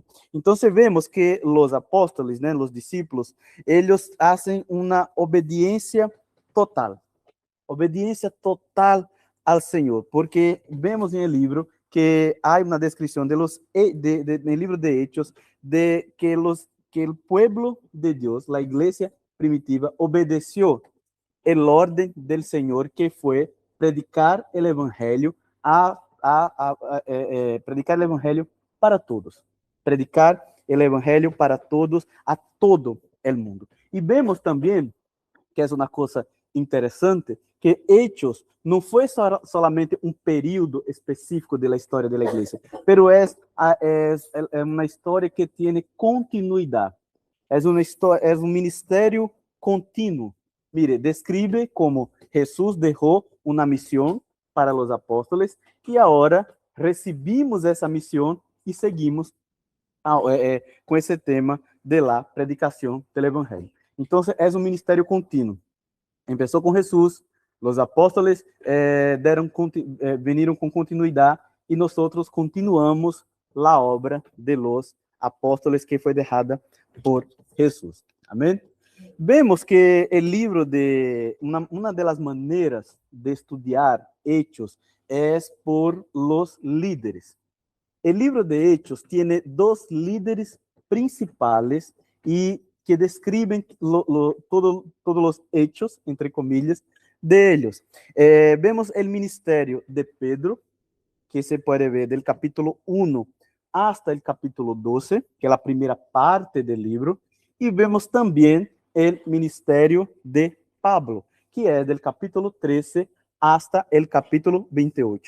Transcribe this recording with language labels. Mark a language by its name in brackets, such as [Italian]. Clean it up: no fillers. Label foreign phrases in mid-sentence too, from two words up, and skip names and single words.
[Spanish] Entonces vemos que los apóstoles, ¿no? Los discípulos, ellos hacen una obediencia total al Señor, porque vemos en el libro que hay una descripción del libro de Hechos de que el pueblo de Dios, la iglesia primitiva, obedeció el orden del Señor, que fue predicar el evangelio predicar el evangelio para todos, predicar el evangelio para todos, a todo el mundo. Y vemos también que es una cosa interessante, que Hechos [Portuguese] não foi solamente um período específico da história da igreja, pero é uma história que tem continuidade. É um ministério contínuo. [Spanish] Mire, describe como Jesús [Portuguese] deixou uma missão para os apóstoles e agora recebimos essa missão e seguimos com esse tema de la predicação do evangelho. Então, é um ministério contínuo. Começou com Jesus, os apóstoles vieram com continuidade e nós continuamos a obra de [Spanish] los apóstoles [Portuguese] que foi deixada por Jesus. Amém? Vemos que o livro uma das maneiras de estudar Hechos é por [Spanish] los líderes. [Portuguese] O livro de Hechos tem dois líderes principais e que [Spanish] describen todos los hechos, entre comillas, de ellos. Vemos el ministerio de Pedro, que se puede ver del capítulo 1 hasta el capítulo 12, que es la primera parte del libro, y vemos también el ministerio de Pablo, que es del capítulo 13 hasta el capítulo 28.